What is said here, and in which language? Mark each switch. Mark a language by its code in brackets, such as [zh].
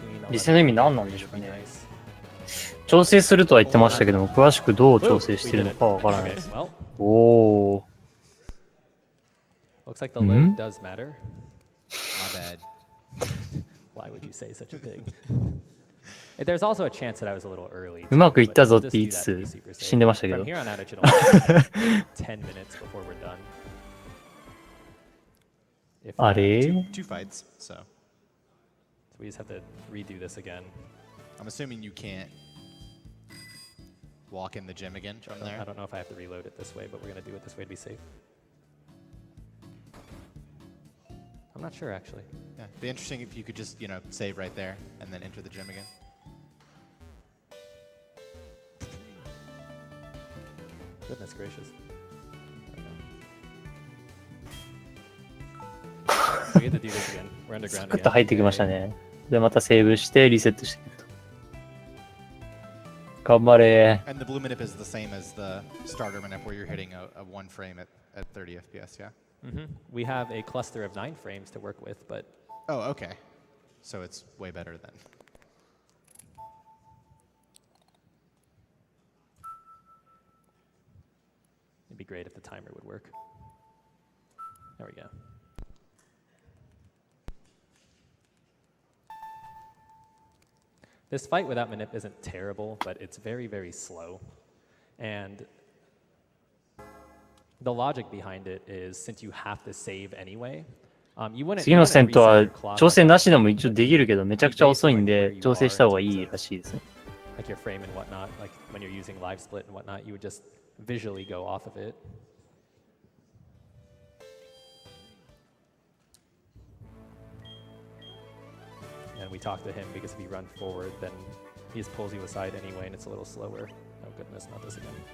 [ja] リセの意味何なんでしょうね。調整するとは言ってましたけども、詳しくどう調整してるのかわからないです。おー。 [en] Looks like the load does matter. My bad. Why would you say such a thing? There's also a chance that I was a little early. [ja] うまくいったぞって言いつつ死んでましたけど。 [en] From here on out, it should only take 10 minutes before we're done. [ja] あれ [en] Two fights, so. So we just have to redo this again. I'm assuming you can't walk in the gym again from there. I don't know if I have to reload it this way, but we're going to do it this way to be safe. I'm not sure, actually. Yeah, it'd be interesting if you could just, save right there and then enter the gym again. Goodness gracious. We have to do this again. We're underground [ja] サクッと [en] again. [ja] 入ってきましたね。で、またセーブしてリセットしていくと。頑張れ。 [en] And the blue minip is the same as the starter minip where you're hitting a one frame at 30 FPS, yeah? We have a cluster of 9 frames to work with, but Oh, okay. So it's way better then. it'd be great if the timer would work. There we go. This fight without Manip isn't terrible, but it's very, very slow. And the logic behind it is, since you have to save anyway, you wouldn't [ja] 次の戦闘 [en] reset your [ja] は [en] clock [ja] 調整なしでも一応できるけどめちゃくちゃ遅いんで調整した方がいいらしいですね。 [en] like your frame and whatnot, like when you're using live split and whatnot, you would just visually go off of it. And we talk to him because if you run forward, then he just pulls you aside anyway, and it's a little slower. Oh goodness, not this again.